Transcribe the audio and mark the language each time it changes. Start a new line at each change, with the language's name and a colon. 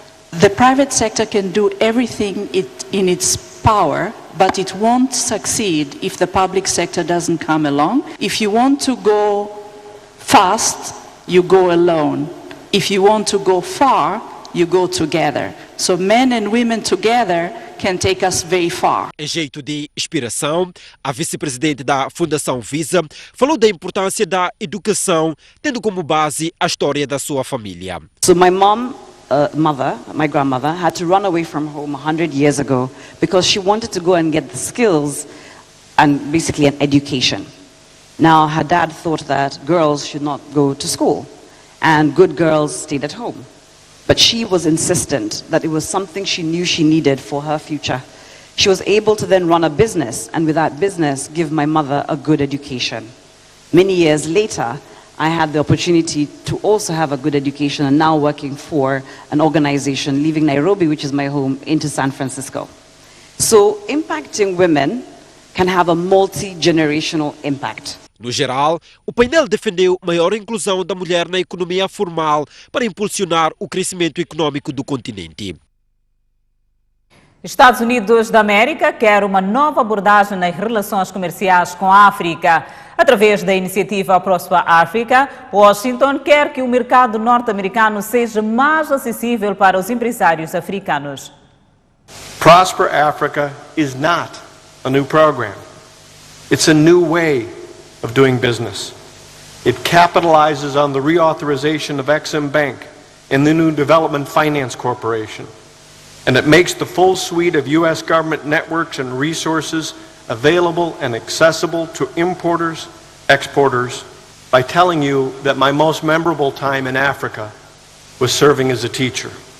English: The private sector can do everything in its power, but it won't succeed if the public sector doesn't come along. If you want to go fast, you go alone. If you want to go far, you go together. So men and women together can take us very far.
Portuguese: Em jeito de inspiração, a vice-presidente da Fundação Visa falou da importância da educação, tendo como base a história da sua família.
English: So my my grandmother, had to run away from home 100 years ago because she wanted to go and get the skills and basically an education. Now her dad thought that girls should not go to school and good girls stayed at home. But she was insistent that it was something she knew she needed for her future. She was able to then run a business, and with that business, give my mother a good education. Many years later, I had the opportunity to also have a good education and now working for an organization, leaving Nairobi, which is my home, into San Francisco. So impacting women can have a multi-generational impact.
Portuguese: No geral, o painel defendeu maior inclusão da mulher na economia formal para impulsionar o crescimento econômico do continente. Estados Unidos da América quer uma nova abordagem nas relações comerciais com a África. Através da iniciativa Prosper Africa, Washington quer que o mercado norte-americano seja mais acessível para os empresários africanos.
English: Prosper Africa is not a new program. It's a new way of doing business. It capitalizes on the reauthorization of Exim Bank and the new Development Finance Corporation. And it makes the full suite of U.S. government networks and resources available and accessible to importers, exporters, by telling you that my most memorable time in Africa was serving as a teacher.